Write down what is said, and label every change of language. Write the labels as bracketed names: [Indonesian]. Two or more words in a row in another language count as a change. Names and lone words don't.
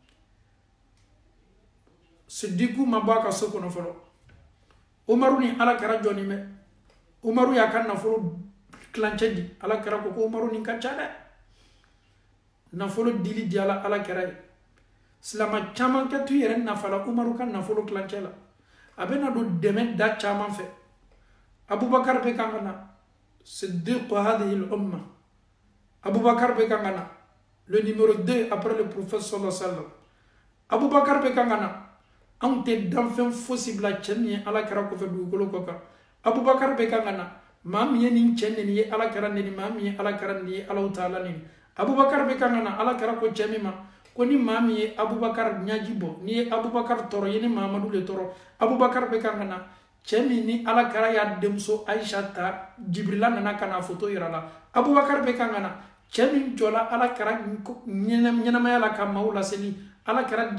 [Bambara] Sidiku ma bɔ a ka so kɔnɔ fɔlɔ Umaru ni Ala kɛra jɔnni bɛ Umaru y'a ka nafolo kilancɛ di Ala kɛra ko Umaru nin ka ca dɛ nafolo dili di Ala kɛra ye silama caman kɛ tu yɛrɛ nafa la Umaru ka nafolo kilancɛ la a bɛ na don dɛmɛ da caman fɛ Abubakar bɛ kan ka na [Arabic] صديق هذه الأمة [Bambara] Abubakar bɛ kan ka na [French] le numéro 2 après le prophète [Arabic] صلى الله عليه وسلم [Bambara] Abubakar bɛ kan ka na anw tɛ danfɛn fosi bila cɛ min ye Ala kɛra kɔfɛ dugukolo kɔ kan Abubakar bɛ kan ka na maa min ye nin cɛ nin ye Ala kɛra nin maa min ye Ala kɛra nin ye Alahu Taala nin Abubakar bɛ kan ka na Ala kɛra ko cɛ min ma ko ni maa min ye Abubakar ɲaji bɔ ni ye Abubakar tɔrɔ ye ni Mahamadu le tɔrɔ Abubakar bɛ kan ka na cɛ min ni Ala kɛra y'a denmuso Aisha ta Jibrila nana ka na foto yira la Abubakar bɛ kan ka na cɛ min jɔla Ala kɛra ɲɛnamaya la ka maaw laseli Ala kɛra